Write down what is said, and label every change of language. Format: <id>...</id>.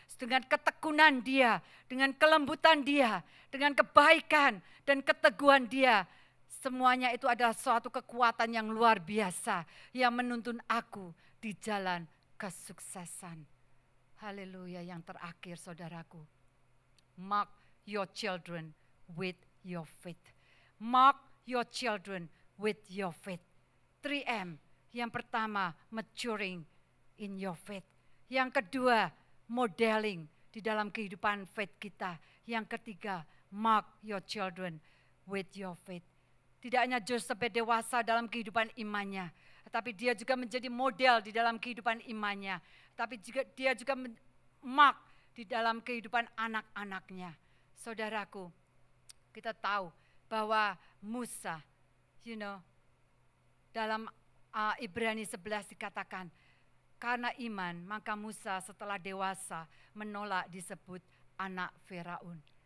<id>Dengan ketekunan dia, dengan kelembutan dia, dengan kebaikan dan keteguhan dia. Semuanya itu adalah suatu kekuatan yang luar biasa yang menuntun aku di jalan kesuksesan. Haleluya. Yang terakhir, saudaraku.</id> <en>Mark your children with your faith. Mark your children with your faith. 3M.</en> <id>Yang pertama,</id> <en>maturing in your faith.</en> <id>Yang kedua, modeling di dalam kehidupan faith kita. Yang ketiga,</id> <en>mark your children with your faith.</en> <id>Tidak hanya Joseph dewasa dalam kehidupan imannya, tapi dia juga menjadi model di dalam kehidupan imannya. Tapi dia juga mark di dalam kehidupan anak-anaknya. Saudaraku, kita tahu bahwa Musa, dalam Ibrani 11 dikatakan, karena iman maka Musa setelah dewasa menolak disebut anak Firaun.</id>